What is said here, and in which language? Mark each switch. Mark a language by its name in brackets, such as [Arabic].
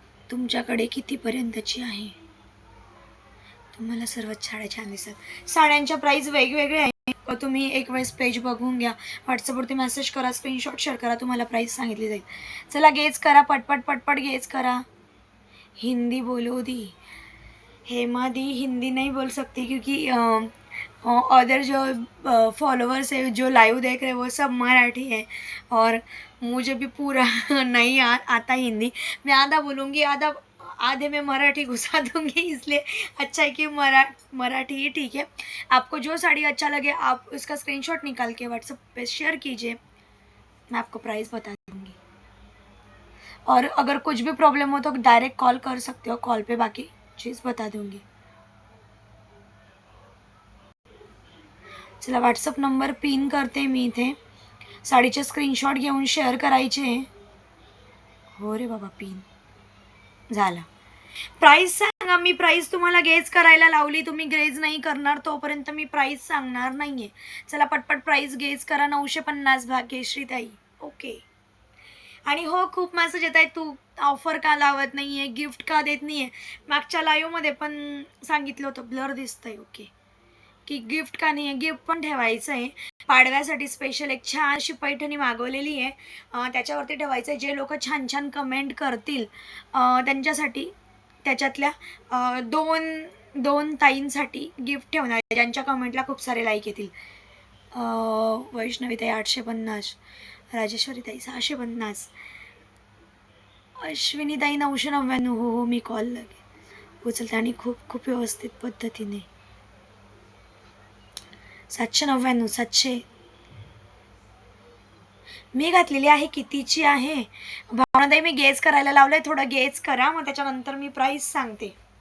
[Marathi] तुमच्याकडे कितीपर्यंतची आहे? तुम्हाला सर्वात साड्या छान दिसतात. साड्यांच्या प्राईस वेगवेगळ्या आहे. तुम्ही एक वेळेस पेज बघून घ्या, व्हॉट्सअपवरती मेसेज करा, स्क्रीनशॉट शेअर करा, तुम्हाला प्राईस सांगितली जाईल. चला गेज करा, पटपट पटपट गेज करा. [Hindi] हिंदी बोलो दी, हेमा दी हिंदी नहीं बोल सकती, क्योंकि अदर जो फॉलोअर्स है जो लाइव देख रहे हैं वो सब मराठी है, और मुझे भी पूरा नहीं आता हिंदी. मैं आधा बोलूँगी, आधे में मराठी घुसा दूँगी, इसलिए अच्छा है कि मराठी ही ठीक है. आपको जो साड़ी अच्छा लगे आप उसका स्क्रीनशॉट निकाल के व्हाट्सएप पे शेयर कीजिए, मैं आपको प्राइस बता दूँगी. और अगर कुछ भी प्रॉब्लम हो तो डायरेक्ट कॉल कर सकते हो, कॉल पे बाकी चीज़ बता दूँगी. [Marathi] चला व्हॉट्सअप नंबर पिन करते मी इथे. साडीचे स्क्रीनशॉट घेऊन शेअर करायचे. हो रे बाबा, पिन झाला. प्राईस सांगा. मी प्राईस तुम्हाला गेज करायला लावली, तुम्ही गेज नाही करणार तोपर्यंत मी प्राईस सांगणार नाही आहे. चला पटपट प्राईस गेज करा. 950 भाग्यश्रीताई. ओके. आणि हो, खूप मेसेज येत आहेत, तू ऑफर का लावत नाही आहे, गिफ्ट का देत नाही आहे. मागच्या लाईव्हमध्ये पण सांगितलं होतं, ब्लर दिसतंय. ओके, की गिफ्ट का नाही आहे. गिफ्ट पण ठेवायचं आहे. पाडव्यासाठी स्पेशल एक छान अशी पैठणी मागवलेली आहे, त्याच्यावरती ठेवायचं आहे. जे लोक छान छान कमेंट करतील त्यांच्यासाठी, त्याच्यातल्या दोन ताईंसाठी गिफ्ट ठेवणार आहे, ज्यांच्या कमेंटला खूप सारे लाईक येतील. वैष्णवीताई 850, राजेश्वरीताई 650, अश्विनीताई 999. हो हो, मी कॉल लगे उचलते आणि खूप खूप व्यवस्थित पद्धतीने. 799, 700. मी घातलेली आहे. कितीची आहे भावनाताई? मी गेस करायला लावलंय, थोडं गेस करा, मग त्याच्यानंतर मी प्राईस सांगते.